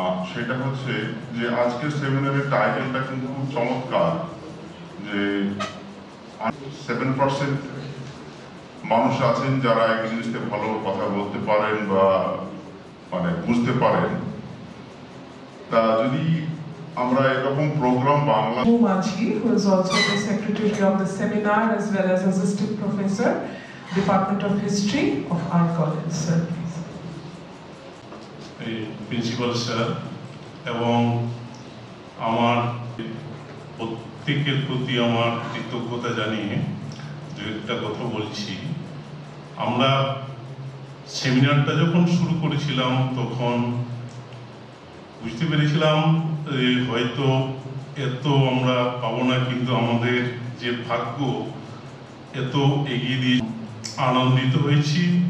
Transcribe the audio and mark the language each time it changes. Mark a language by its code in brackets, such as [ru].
[bn] সেটা হচ্ছে যে আজকের সেমিনারের টাইটেলটা কিন্তু খুব চমৎকার, যে 7% মানুষ আছেন যারা ইংলিশে ভালো কথা বলতে পারেন বা মানে বুঝতে পারেন। তা যদি আমরা এরকম programme Bangla [en] Maji, who is also the secretary of the seminar as well as assistant professor, Department of History of our college. Sir, please. [bn] Principal sir এবং আমার প্রত্যেকের প্রতি আমার কৃতজ্ঞতা জানিয়ে দু একটা কথা বলছি। আমরা সেমিনারটা যখন শুরু করেছিলাম তখন বুঝতে পেরেছিলাম হয়তো এত আমরা পাবো না, কিন্তু আমাদের যে ভাগ্য এত এগিয়ে দিয়ে আনন্দিত হয়েছি।